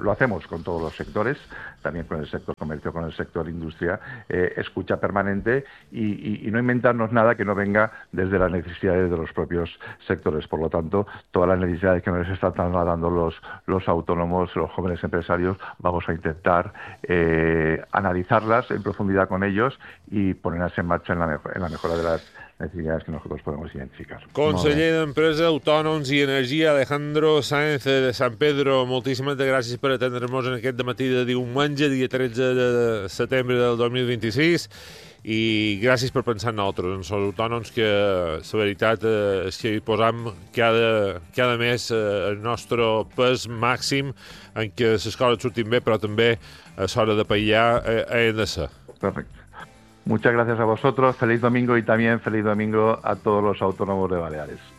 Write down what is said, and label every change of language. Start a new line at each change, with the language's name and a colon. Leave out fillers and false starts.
Spanish: Lo hacemos con todos los sectores, también con el sector comercio, con el sector industria, escucha permanente y no inventarnos nada que no venga desde las necesidades de los propios sectores. Por lo tanto, todas las necesidades que nos están trasladando los autónomos, los jóvenes empresarios, vamos a intentar analizarlas en profundidad con ellos y ponerlas en marcha en la mejora de las necesidades que nosotros podemos identificar.
Catalan: Conseller d'Empresa, Autònoms i Energia, Alejandro Sáenz de San Pedro, moltíssimes gràcies per atendre'ns en aquest matí de diumenge, dia 13 de setembre del 2026, i gràcies per pensar en nosaltres, en els autònoms, que la veritat és que hi posem cada mes el nostre pes màxim en què les coses surtin bé, però també a l'hora de paillar hem de ser. Perfecte.
Spanish: Muchas gracias a vosotros. Feliz domingo y también feliz domingo a todos los autónomos de Baleares.